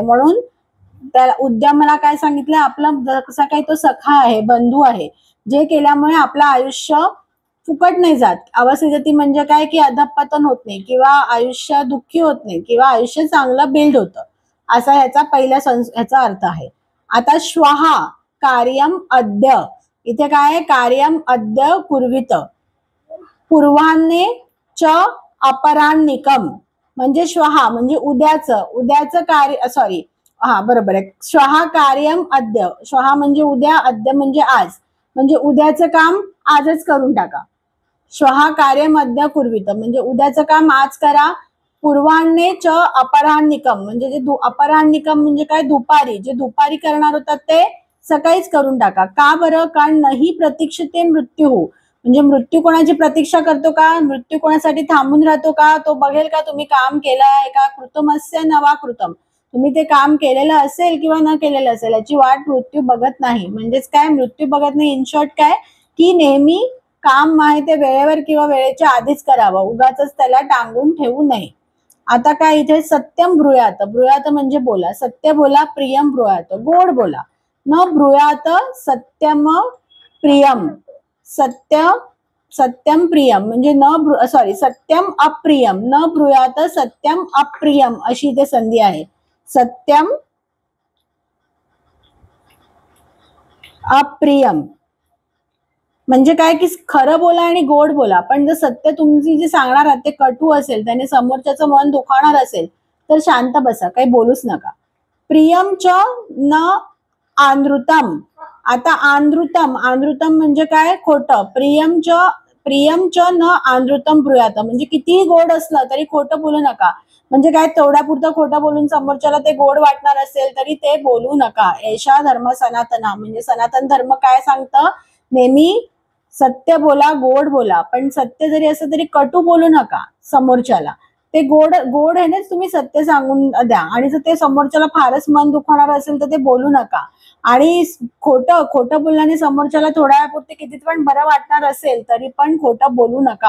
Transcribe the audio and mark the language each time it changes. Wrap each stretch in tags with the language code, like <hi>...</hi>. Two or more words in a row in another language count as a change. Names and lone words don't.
<mr>म्हणून त्याला उद्यमाला काय सांगितलं, आपला जसा काही तो सखा आहे, बंधू आहे, जे केल्यामुळे आपलं आयुष्य फुकट नाही जात. अवसिद्धती म्हणजे काय, की अधःपतन होत नाही, किंवा आयुष्य दुःखी होत नाही, किंवा आयुष्य चांगलं बिल्ड होतं, असा ह्याचा पहिला ह्याचा अर्थ आहे.</mr> <sa>आता श्वहा कार्यम अद्य,</sa> <mr>इथे काय आहे,</mr> <sa>कार्यम अद्य कुर्वित पूर्वान्ने च अपराह्निकम</sa> <mr>म्हणजे श्वहा म्हणजे उद्याचं कार्य, सॉरी हा बरोबर आहे.</mr> <sa>श्वहा कार्यम अद्य,</sa> <mr>श्वहा म्हणजे उद्या, अद्य म्हणजे आज, म्हणजे उद्याचं काम आजच करून टाका.</mr> <sa>श्वहा कार्यम अद्य कुर्वित</sa> <mr>म्हणजे उद्याचं काम आज करा.</mr> <sa>पूर्वान्ने च अपराह्निकम</sa> <mr>म्हणजे जे अपराह्निकम म्हणजे काय, दुपारी, जे दुपारी करणार होतात ते सकाळीच करून टाका. का बरं, कारण</mr> <sa>नाही प्रतीक्षिते मृत्यू,</sa> <mr>म्हणजे मृत्यू कोणाची प्रतीक्षा करतो का, मृत्यू कोणासाठी थांबून राहतो का, तो बघेल का तुम्ही काम केलं आहे का.</mr> <sa>कृतमस्य न वा कृतम,</sa> <mr>तुम्ही ते काम केलेलं असेल किंवा न केलेलं असेल याची वाट मृत्यू बघत नाही. म्हणजेच काय, मृत्यू बघत नाही.</mr> <en>in short</en> <mr>काय, की नेहमी काम आहे ते वेळेवर किंवा वेळेच्या आधीच करावं, उगाच त्याला टांगून ठेवू नये. आता काय इथे</mr> <sa>सत्यम ब्रूयात,</sa> <mr>ब्रूयात म्हणजे बोला, सत्य बोला,</mr> <sa>प्रियम ब्रूयात</sa> <mr>गोड बोला.</mr> <sa>न ब्रूयात सत्यम प्रियम, सत्यम प्रियम म्हणजे सत्यम अप्रियम. न ब्रूयात सत्यम अप्रियम</sa> <mr>अशी इथे संधी आहे.</mr> <sa>सत्यम अप्रियम</sa> <mr>म्हणजे काय, की खरं बोला आणि गोड बोला. पण जर सत्य तुमची जे सांगणार आहात ते कटू असेल, त्याने समोरच्याचं मन दुखावणार असेल तर शांत बसा, काही बोलूच नका.</mr> <sa>प्रियम च न आंद्रुतम,</sa> <mr>आता आंद्रुतम म्हणजे काय, खोटं.</mr> <sa>प्रियम च न आंद्रुतम ब्रूयात</sa> <mr>म्हणजे कितीही गोड असलं तरी खोटं बोलू नका. म्हणजे काय, तेवढ्यापुरतं खोटं बोलून समोरच्याला ते गोड वाटणार असेल तरी ते बोलू नका.</mr> <sa>एषा धर्म सनातना</sa> <mr>म्हणजे सनातन धर्म काय सांगतं, नेहमी सत्य बोला, गोड बोला. पण सत्य जरी असं तरी कटू बोलू नका समोरच्याला. ते गोड आहे ना, तुम्ही सत्य सांगून द्या. आणि जर ते समोरच्याला फारच मन दुखवणार असेल तर ते बोलू नका. आणि खोटं बोलल्याने समोरच्याला थोड्या वेळापुरते किती पण बरं वाटणार असेल तरी पण खोटं बोलू नका.</mr>